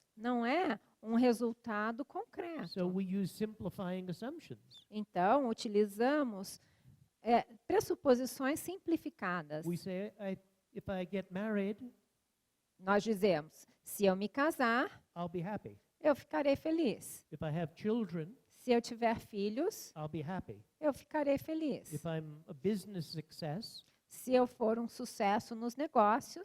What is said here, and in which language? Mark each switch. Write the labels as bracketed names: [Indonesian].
[Portuguese] não é um resultado concreto. [English] So we use simplifying assumptions. [Portuguese] Então, utilizamos pressuposições simplificadas. [English] We say, if I get married, [Portuguese] Nós dizemos, se eu me casar, [English] I'll be happy. [Portuguese] eu ficarei feliz. [English] If I have children, [Portuguese] Se eu tiver filhos, [English] I'll be happy. [Portuguese] eu ficarei feliz. [English] If I'm a business success, [Portuguese] Se eu for um sucesso nos negócios,